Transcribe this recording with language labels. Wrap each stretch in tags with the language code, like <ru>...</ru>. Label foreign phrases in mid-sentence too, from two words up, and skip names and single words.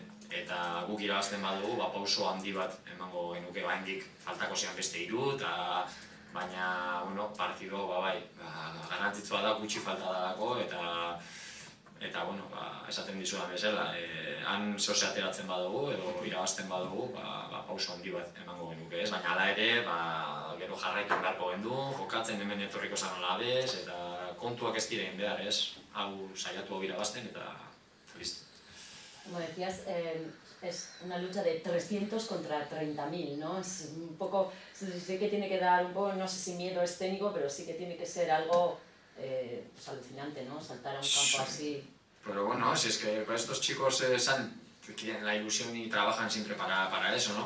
<eu>eta guk irabazten badugu, pauso handi bat emango genuke, oraindik faltako zian beste 3, baina, bueno, partido, garrantzitsua da gutxi falta dalako, eta, bueno, esaten dizudan bezala, han zehose ateratzen badugu, edo irabazten badugu, pauso handi bat emango genuke, ez? Baina hala ere, gero jarraitu beharko gendu, jokatzen hemen etorriko zan Alavés, eta kontuak ez direin behar, ez? Hau saiatu hau irabazten, eta listo.</eu> <es>Como decías, es una lucha de 300 contra 30.000, ¿no? Es un poco, sí que tiene que dar un poco, no sé si miedo escénico, pero sí que tiene que ser algo pues alucinante, ¿no? Saltar a un campo así. Pero bueno, si es que estos chicos tienen la ilusión y trabajan siempre para eso, ¿no?</es>